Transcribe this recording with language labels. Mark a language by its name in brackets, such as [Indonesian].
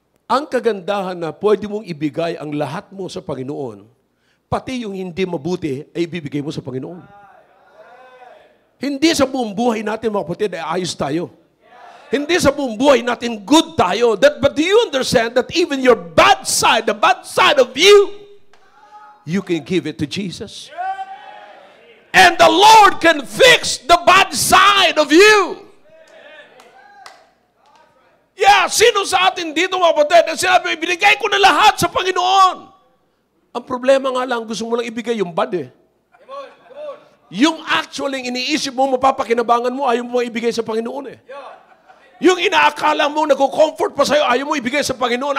[Filipino] Ang kagandahan na pwede mong ibigay ang lahat mo sa Panginoon, pati yung hindi mabuti ay ibibigay mo sa Panginoon. Hindi sa buong buhay natin, mga kapatid, ay ayos tayo. Hindi sa buong buhay natin good tayo. [English] But do you understand that even your bad side, the bad side of you, you can give it to Jesus? And the Lord can fix the bad side of you. [Filipino] Yeah, sino sa atin dito, mga kapatid, na sinabi, binigay ko na lahat sa Panginoon. Ang problema nga lang, gusto mo lang ibigay yung bad eh. Yung actually iniisip mo, mapapakinabangan mo, ayaw mo ibigay sa Panginoon eh. Yung inaakala mo, nag-comfort pa sa'yo, ayaw mo ibigay sa Panginoon.